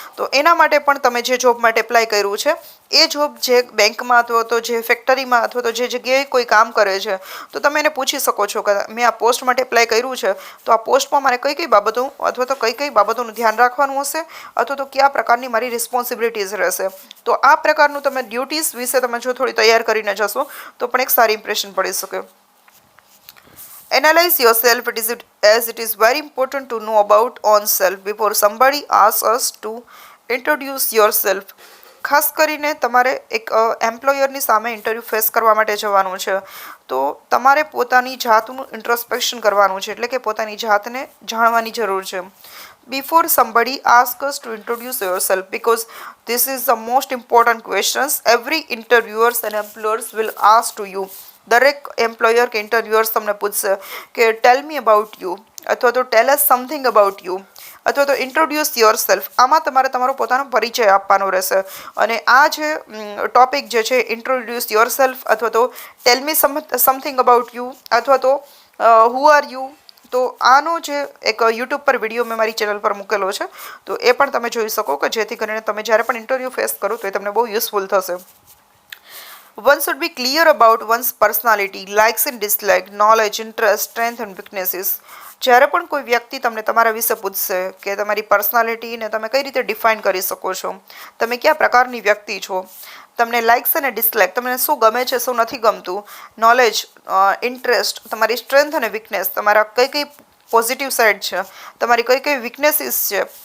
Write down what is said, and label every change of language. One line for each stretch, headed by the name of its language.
Gujarati: તો એના માટે પણ તમે જે જોબ માટે એપ્લાય કર્યું છે એ જોબ જે બેંકમાં અથવા તો જે ફેક્ટરીમાં અથવા તો જે જગ્યાએ કોઈ કામ કરે છે તો તમે એને પૂછી શકો છો કે મેં આ પોસ્ટ માટે એપ્લાય કર્યું છે તો આ પોસ્ટમાં મારે કઈ કઈ બાબતો અથવા તો કઈ કઈ બાબતોનું ધ્યાન રાખવાનું હશે, અથવા તો કયા પ્રકારની મારી રિસ્પોન્સિબિલિટીઝ રહેશે. તો આ પ્રકારનું તમે ડ્યુટીઝ વિશે તમે જો થોડી તૈયાર કરીને જશો તો પણ એક સારી ઇમ્પ્રેશન પડી શકે.
English: Analyze yourself as it is very important to know about oneself before somebody asks us to introduce yourself.
Gujarati: ખાસ કરીને તમારે એક એમ્પ્લોયરની સામે ઇન્ટરવ્યૂ ફેસ કરવા માટે જવાનું છે તો તમારે પોતાની જાતનું ઇન્ટ્રોસ્પેક્શન કરવાનું છે, એટલે કે પોતાની જાતને જાણવાની જરૂર છે.
English: Before somebody asks us to introduce yourself, because this is the most important questions every interviewers and employers will ask to you.
Gujarati: દરેક એમ્પ્લોયર કે ઇન્ટરવ્યુઅર્સ તમને પૂછશે કે
English: tell me about you,
Gujarati: અથવા તો
English: tell us something about you,
Gujarati: અથવા તો
English: Introduce yourself.
Gujarati: આમાં તમારે તમારો પોતાનો પરિચય આપવાનો રહેશે. અને આ જે ટોપિક જે છે
English: introduce yourself
Gujarati: અથવા તો
English: tell me something about you
Gujarati: અથવા તો
English: who are you,
Gujarati: તો આનો જે એક યુટ્યુબ પર વિડીયો મેં મારી ચેનલ પર મૂકેલો છે તો એ પણ તમે જોઈ શકો કે જેથી કરીને તમે જ્યારે પણ ઇન્ટરવ્યૂ ફેસ કરો તો એ તમને બહુ યુઝફુલ થશે.
English: One should be clear about one's personality, likes and dislikes, knowledge, interest, strength and weaknesses.
Gujarati: જ્યારે પણ કોઈ વ્યક્તિ તમને તમારા વિશે પૂછશે કે તમારી પર્સનાલિટીને તમે કઈ રીતે ડિફાઇન કરી શકો છો, તમે કયા પ્રકારની વ્યક્તિ છો, તમને લાઇક્સ અને ડિસલાઇક, તમને શું ગમે છે શું નથી ગમતું, નોલેજ, ઇન્ટરેસ્ટ, તમારી સ્ટ્રેન્થ અને વીકનેસ, તમારા કઈ કઈ પોઝિટિવ સાઇડ છે, તમારી કઈ કઈ વીકનેસીસ છે.